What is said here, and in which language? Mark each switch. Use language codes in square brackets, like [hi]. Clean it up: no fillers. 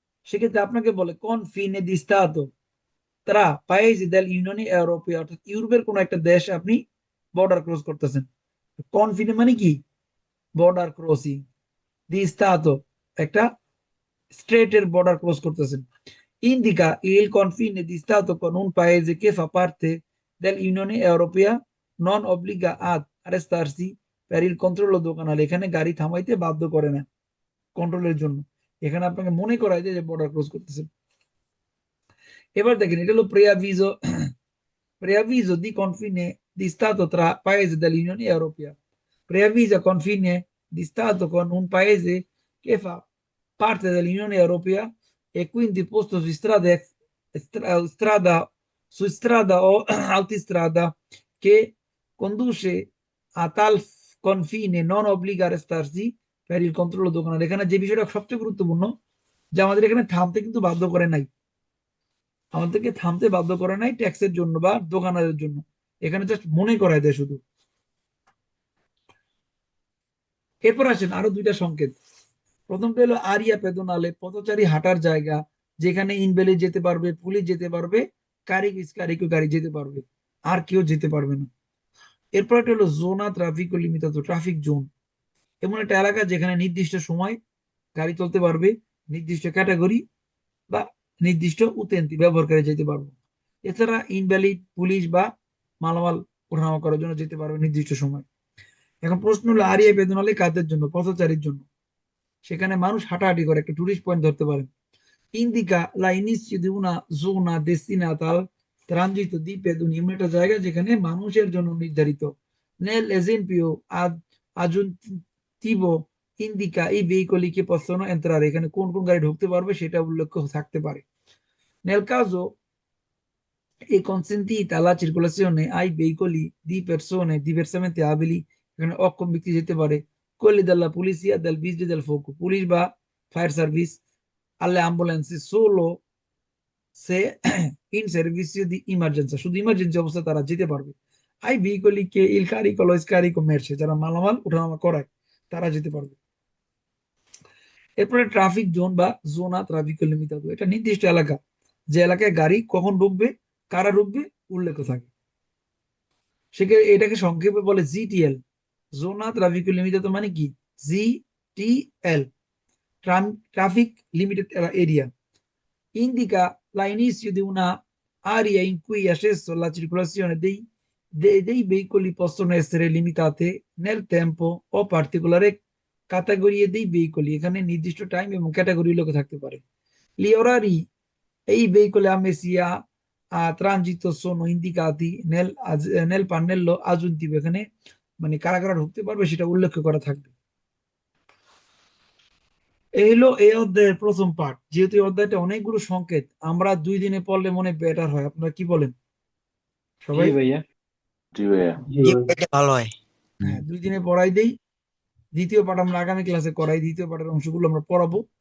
[bn] সেক্ষেত্রে আপনাকে বলে [it] confine di stato tra paesi dell'Unione Europea, [bn] অর্থাৎ ইউরোপের কোনো একটা দেশ আপনি বর্ডার ক্রস করতেছেন। কনফিনে মানে কি? Border crossing. দি স্টাতো একটা স্ট্রেটের বর্ডার ক্রস করতেছেন। [it] Indica il confine di Stato con un paese che fa parte dell'Unione Europea, non obbliga ad arrestarsi per il controllo doganale, [bn] এখানে গাড়ি থামাইতে বাধ্য করে না কন্ট্রোলের জন্য, এখানে আপনাকে মনে করায় যে বর্ডার ক্রস করতেছেন। এবার দেখেন এটা হলো [it] preavviso di confine di Stato tra paesi dell'Unione Europea, preavvisa confine di Stato con un paese che fa parte dell'Unione Europea e quindi posto su strada o altistrada che conduce a tal confine non obbliga a restarsi per il controllo doganale, [bn] এখানে যে বিষয়টা সবচেয়ে গুরুত্বপূর্ণ যে আমাদের এখানে থামতে কিন্তু বাধ্য করে নাই, আমাদেরকে থামতে বাধ্য করে নাই ট্যাক্সের জন্য বা দোকানের জন্য, এখানে জাস্ট মনে করায় দেয় শুধু। এরপর আসেন আরো দুইটা সংকেত। প্রথমটা হলো আরিয়া পেদোনালে, পথচারী হাঁটার জায়গা, যেখানে ইনভ্যালিড যেতে পারবে, পুলিশ যেতে পারবে, কারিকো গাড়ি যেতে পারবে, আর কেউ যেতে পারবে না। এরপর একটা হলো জোনা ট্রাফিকো লিমিটাতো, ট্রাফিক জোন, এমন একটা এলাকা যেখানে নির্দিষ্ট সময় গাড়ি চলতে পারবে, নির্দিষ্ট ক্যাটাগরি বা নির্দিষ্ট উতেন্তি ব্যবহারকারী যেতে পারবে। এছাড়া ইনভ্যালিড, পুলিশ বা মালামাল ওঠানামা করার জন্য যেতে পারবে নির্দিষ্ট সময়। এখন প্রশ্ন হলো আরিয়া পেদোনালে কাদের জন্য? পথচারীর জন্য, সেখানে মানুষ হাঁটাহাঁটি করে, একটা টুরিস্ট পয়েন্ট ধরতে পারেন। [it] Indica l'inizio di una zona destinata al transito di pedoni, [bn] এমন একটা জায়গা যেখানে মানুষের জন্য নির্ধারিত। [it] Nell'esempio aggiuntivo indica i veicoli che possono entrare, [bn] এখানে কোন কোন গাড়ি ঢুকতে পারবে সেটা উল্লেখ থাকতে পারে। [it] Nel caso è consentita la circolazione ai veicoli di persone diversamente abili, [bn] এখানে অক্ষম ব্যক্তি যেতে পারে, [it] quelli della polizia, del vigili del fuoco, [bn] police বা fire service, [it] alle ambulanze solo se in servizio di emergenza, [bn] শুধু ইমার্জেন্সি অবস্থা তারা যেতে পারবে। [it] ai veicoli che il carico lo scarico merce, [bn] যারা মালামাল ওঠানামা করায় তারা যেতে পারবে। এরপরে ট্রাফিক জোন বা জোনা ট্রাফিক লিমিটাতো, এটা নির্দিষ্ট এলাকা, যে এলাকায় গাড়ি কখন ঢুকবে, কারা ঢুকবে উল্লেখ থাকে। সেক্ষেত্রে এটাকে সংক্ষেপে বলে জিটিএল, জোনা ট্রাফিক লিমিটাতো মানে কি? [en] GTL, traffic limited area. [it] Indica l'inizio di una area in cui accesso alla circolazione dei veicoli possono essere limitate nel tempo o particolare categorie dei veicoli, [bn] এখানে নির্দিষ্ট টাইম এবং ক্যাটাগরি লোক থাকতে পারে। [it] Gli orari e i veicoli ammessi a transito sono indicati nel pannello aggiuntivo, [bn] এখানে মানে কারা কারা ঢুকতে পারবে সেটা উল্লেখ করা থাকবে। এই হলো এই অধ্যায়ের প্রথম পার্ট। যেহেতু এই অধ্যায়টা অনেকগুলো সংকেত, আমরা 2 দিনে পড়লে মনে বেটার হয়। আপনারা কি বলেন জি সবাই? ভাইয়া। জি ভাইয়া। জি ভাই। এটা ভালো হয়। হ্যাঁ, 2 দিনে পড়াই দেই। দ্বিতীয় পার্ট আমরা আগামী ক্লাসে করাই। দ্বিতীয় পার্টের অংশগুলো আমরা পড়াবো।